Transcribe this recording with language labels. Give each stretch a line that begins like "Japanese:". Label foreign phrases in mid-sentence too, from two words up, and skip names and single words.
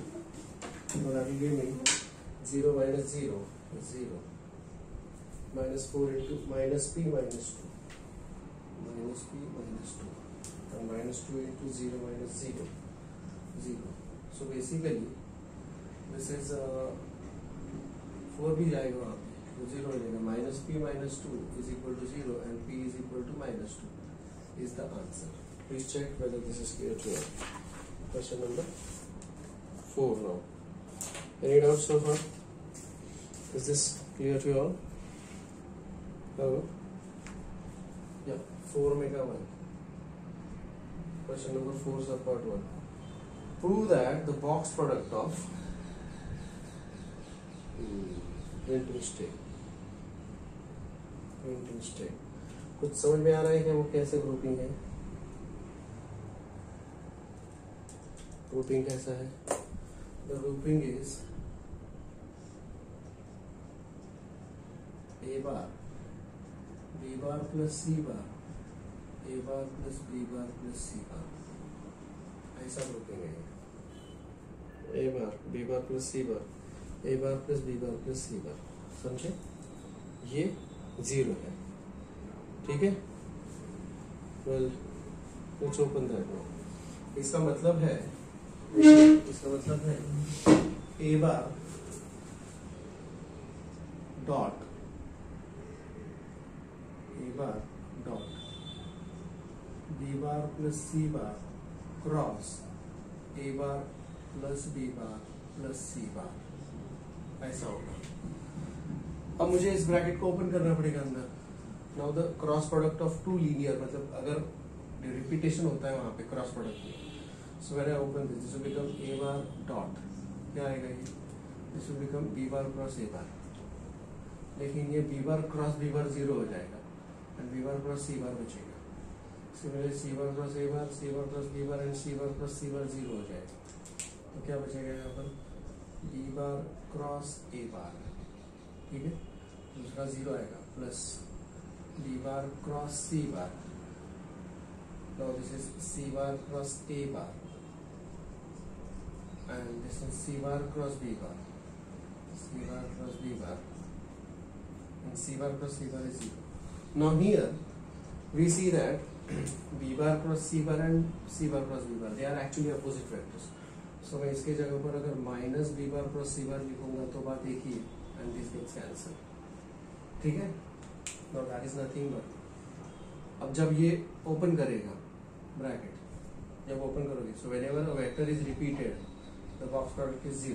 English: So that will give me 0 minus 0 is 0, minus 4 into minus p minus 2, minus p minus 2, and minus 2 into 0 minus 0, 0. So basically this is 4
Hindi: भी जाएगा वहाँ पे तो 0 हो जाएगा.
English: Minus p minus 2 is equal to 0 and p is equal to minus 2 is the answer. Please check whether this is clear to you. Question number 4 now. Any doubts so far? Is this clear to you all? Hello?
Hindi: या 4 में का 1.
English: Question number 4 sub part 1. Prove that the box product of printing stake.
Hindi: कुछ समझ में आ रहा है कि वो कैसे ग्रुपिंग है? ग्रुपिंग कैसा है?
English: The grouping is A bar, B bar plus C bar, A bar plus B bar plus C bar.
Hindi: ऐसा ग्रुपिंग है.
English: A bar, B bar plus C bar, A bar plus B bar plus C bar.
Hindi: समझे? ये 0 है. ठीक है?
English: Well, let's open that now.
Hindi: इसका मतलब है
English: A bar dot B bar plus C bar cross A bar plus B bar plus C bar.
Hindi: ऐसा होगा. अब मुझे इस ब्रैकेट को ओपन करना पड़ेगा अंदर.
English: now the cross product of two linear,
Hindi: मतलब अगर रिपीटेशन होता है वहां पे
English: cross product में. So when I open this will become A bar dot,
Hindi: क्या आएगा ये?
English: This will become B bar cross A bar.
Hindi: लेकिन ये
English: B bar cross B bar 0
Hindi: हो जाएगा
English: and B bar cross C bar बचेगा. Similarly C bar cross A bar, C bar cross B bar and C bar cross C bar 0
Hindi: हो जाएगा. तो क्या बचेगा यहाँ पर?
English: B bar cross A bar.
Hindi: ठीक है? दूसरा 0 आएगा
English: प्लस B bar cross C bar. Now this is C bar cross A bar. And this is C bar cross B bar, C bar cross B bar, and C bar cross C bar is 0. Now here we see that B bar cross C bar and C bar cross B bar, they are actually opposite vectors.
Hindi: So मैं इसके जगह पर अगर
English: minus B bar cross C bar
Hindi: लिखूंगा तो बात एक ही है,
English: and this gets cancelled.
Hindi: ठीक है?
English: Now that is nothing but,
Hindi: अब जब ये open करेगा bracket, जब open करोगे,
English: so whenever a vector is repeated, the box product is 0.